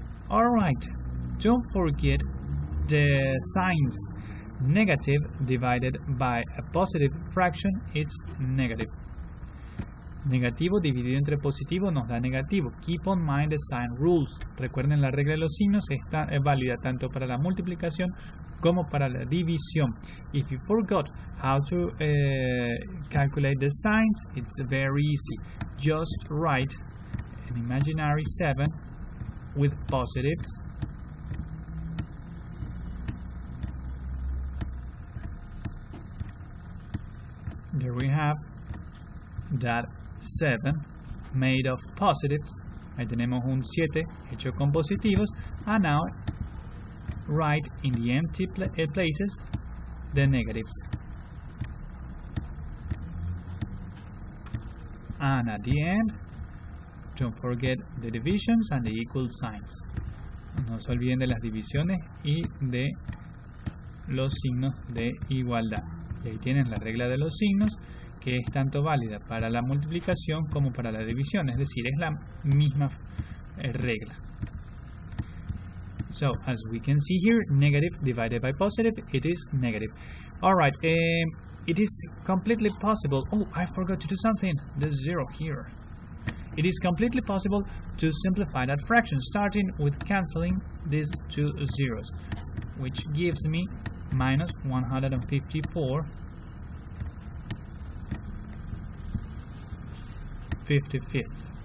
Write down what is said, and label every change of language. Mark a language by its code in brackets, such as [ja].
[en] Alright, don't forget the signs. Negative divided by a positive fraction, it's negative. [es] Negativo dividido entre positivo nos da negativo. [en] Keep on mind the sign rules. [es] Recuerden la regla de los signos, esta es válida tanto para la multiplicación como para la división. [en] If you forgot how to calculate the signs, it's very easy. Just write an imaginary 7 with positives. There we have that 7 made of positives. [es] Ahí tenemos un 7 hecho con positivos. [en] And now write in the empty places the negatives. And at the end, don't forget the divisions and the equal signs. [es] No se olviden de las divisiones y de los signos de igualdad. Y ahí tienen la regla de los signos, que es tanto válida para la multiplicación como para la división, es decir, es la misma regla. [en] So, as we can see here, negative divided by positive, it is negative. Alright, it is completely possible. Oh, I forgot to do something. There's 0 here. It is completely possible to simplify that fraction, starting with cancelling these two zeros, which gives me minus 154 55th.